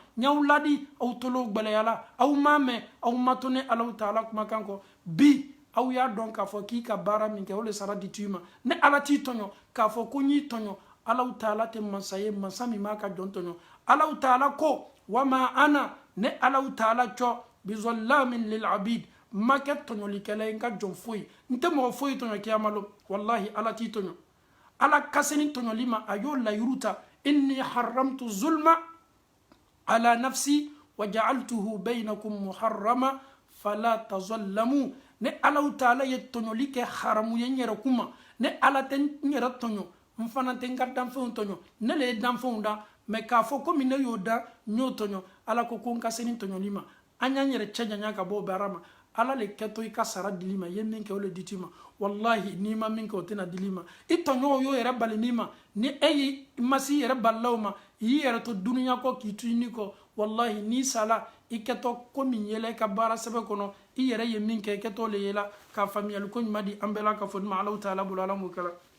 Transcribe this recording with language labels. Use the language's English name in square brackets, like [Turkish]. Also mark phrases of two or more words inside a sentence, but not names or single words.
[Bambara] n y'aw ladi aw tolo gbɛlɛyala aw m'a mɛn aw ma to ni Alahu taala kumakan kɔ bi aw y'a dɔn k'a fɔ k'i ka baara min kɛ o le sara di t'i ma ni ala t'i tɔɲɔ k'a fɔ ko n y'i tɔɲɔ Alahu taala tɛ masa ye masa min b'a ka jɔn tɔɲɔ Alahu taala ko [Arabic] وما أنا [Bambara] ne Alahu taala cɔ [Arabic] بظلام للعبيد [Bambara] ma kɛ tɔɲɔlikɛla ye n ka jɔn foyi n tɛ mɔgɔ foyi tɔɲɔ kiyamalo wallahi ala t'i tɔɲɔ ala ka se ni tɔɲɔli ma a y'o layiru ta [Arabic] إني حرمت الظلم على نفسي وجعلته بينكم محرما فلا تظالموا [Bambara] ne Alahu taala ye tɔɲɔli kɛ haramu ye n yɛrɛ kuma ne ala tɛ n yɛrɛ tɔɲɔ n fana tɛ n ka danfɛnw tɔɲɔ ne le ye danfɛnw da mɛ k'a fɔ komi ne y'o da n y'o tɔɲɔ ala ko ko n ka se ni tɔɲɔli ma an y'an yɛrɛ cɛ janya ka bɔ o baara ma ala le kɛtɔ i ka sara dili ma i ye min kɛ o le di t'i ma wallahi n'i ma min kɛ o tɛna dili ma i tɔɲɔgɔnw y'o yɛrɛ bali n'i ma ni e y'i ma se i yɛrɛ balilaw ma i y'i yɛrɛ to duniya kɔ k'i to i ni kɔ wallahi n'i sala i kɛtɔ ko min yela i ka baara sɛbɛn kɔnɔ i yɛrɛ ye min kɛ i kɛtɔ le yela ka faamuyali ko ɲuman di an bɛɛ la ka fɔ ni ma Alahu taala bolo ala m'o kɛra